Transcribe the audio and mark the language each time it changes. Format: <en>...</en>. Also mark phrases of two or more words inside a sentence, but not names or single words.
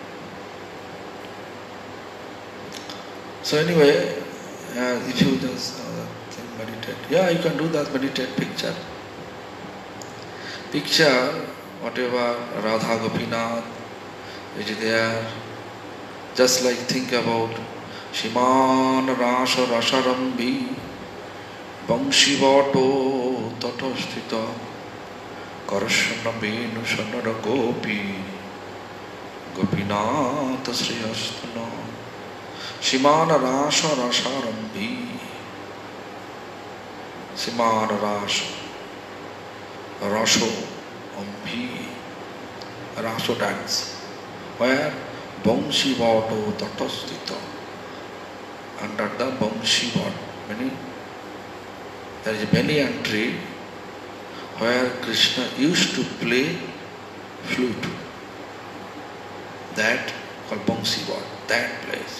<en>So anyway, if you just meditate, yeah, you can do that. Meditate picture. Picture whatever Radha Gopinath is there. Just like think about</en> <sa>श्रीमान् रास रसारम्भी वंशीवट तटस्थित कर्षन् वेणु स्वनैर् गोपी</sa> <en>Gopinath</en> <sa>श्रियस्तन श्रीमान् रास रसारम्भी श्रीमान् रास रसो अम्भी रसो</sa> <en>dance where</en> <sa>वंशीवट तटस्थित</sa> <en>under the Bangshivāto meaning there is a banyan tree where Krishna used to play flute. That called Bangshivāto, that place.</en>